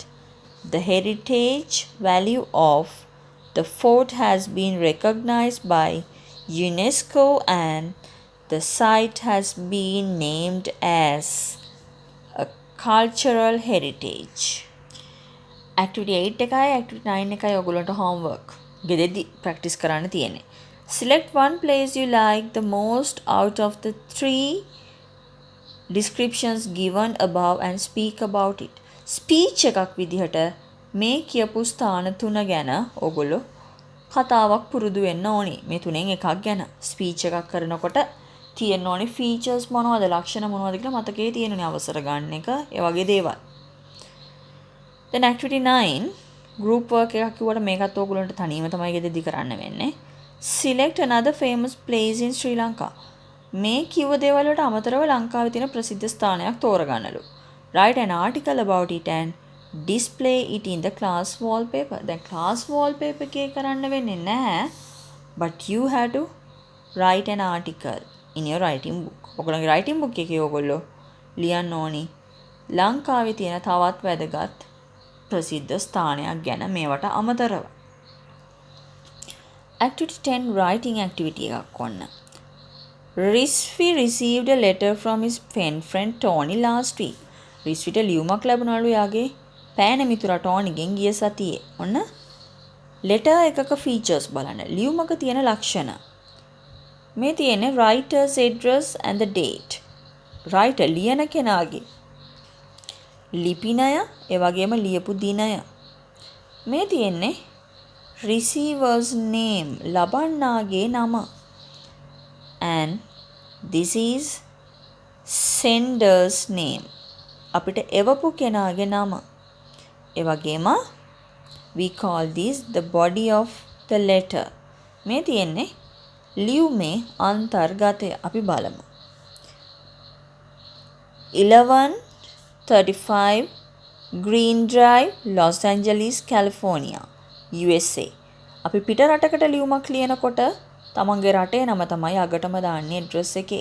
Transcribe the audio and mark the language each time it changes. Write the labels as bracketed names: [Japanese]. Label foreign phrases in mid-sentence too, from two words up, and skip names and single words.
[English] The heritage value of the fort has been recognized by UNESCO and the site has been named as a cultural heritage. [Sinhala] Activity 8 එකයි activity 9 එකයි ඔයගොල්ලන්ට homework. ගෙදෙද්දි practice කරන්න තියෙන්නේ. [English] Select one place you like the most out of the 3 descriptions given above and speak about it. [Sinhala] Speech එකක් විදිහට මේ කියපු ස්ථාන තුන ගැන ඔයගොල්ලෝ කතාවක් පුරුදු වෙන්න ඕනි. මේ තුනෙන් එකක් ගැන ස්පීච් එකක් කරනකොට තියෙන්න ඕනි ෆීචර්ස් මොනවද, ලක්ෂණ මොනවද කියලා මතකයේ තියෙනුනේ අවසර ගන්න එක, ඒ වගේ දේවල්. [English] Then activity 9 group work [Sinhala] එකක් කිව්වට මේකත් ඔයගොල්ලන්ට තනියම තමයි ගෙදෙද්දි කරන්න වෙන්නේ. [English] Select another famous place in Sri Lanka. [Sinhala] මේ කිව්ව දේවල් වලට අමතරව ලංකාවේ තියෙන ප්‍රසිද්ධ ස්ථානයක් තෝරගන්නලු. [English] Write an article about it and display it in the class wallpaper. [Sinhala] දැන් [English] class wallpaper [Sinhala] එකේ කරන්න වෙන්නේ නැහැ. [English] But you have to write an article in your writing book. [Sinhala] ඔයගොල්ලන්ගේ [English] writing book [Sinhala] එකේ ඔයගොල්ලෝ ලියන්න ඕනි ලංකාවේ තියෙන තවත් වැදගත් ප්‍රසිද්ධ ස්ථානයක් ගැන මේවට අමතරව. [English] Activity 10 writing activity [Sinhala] එකක් ඔන්න. [English] Rizvi received a letter from his friend Tony last week. [Sinhala] රිස්විට ලියුමක් ලැබුණලු යාගේ පෑන මිතුරා ටෝනිගෙන් ගිය සතියේ. ඔන්න ලෙටර් එකක ෆීචර්ස් බලන්න. ලියුමක තියෙන ලක්ෂණ. මේ තියෙන්නේ [English] writer's address and the date. [Sinhala] writer ලියන කෙනාගේ ලිපිනය, ඒ වගේම ලියපු දිනය. මේ තියෙන්නේ [English] receiver's name, [Sinhala] ලබන්නාගේ නම. [English] and this is sender's name, [Sinhala] අපිට එවපු කෙනාගේ නම. ඒ වගේම [English] we call this the body of the letter. [Sinhala] මේ තියෙන්නේ ලියුමේ අන්තර්ගතය. අපි බලමු. [English] 11:35 Green Drive, Los Angeles, California, USA. [Sinhala] අපි පිට රටකට ලියුමක් ලියනකොට තමන්ගේ රටේ නම තමයි අගටම දාන්නේ ඇඩ්‍රස් එකේ.